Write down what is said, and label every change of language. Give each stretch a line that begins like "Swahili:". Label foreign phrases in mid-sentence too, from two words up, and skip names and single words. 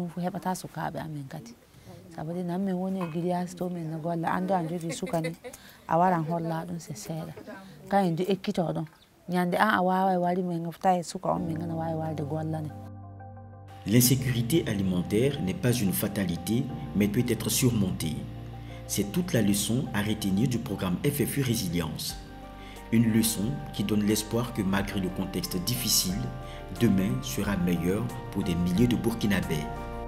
Fula: dum fu hebata sukabe amen kati sabu de nan men woni gilias to men na golla ando jogi sukani a waran holla dum se seeda kay ndu ekkito don nyande a wawa wali men ngafta suka on men ngana wawi walde gollane.
French: L'insécurité alimentaire n'est pas une fatalité, mais peut être surmontée. C'est toute la leçon à retenir du programme FFU Résilience. Une leçon qui donne l'espoir que malgré le contexte difficile, demain sera meilleur pour des milliers de Burkinabés.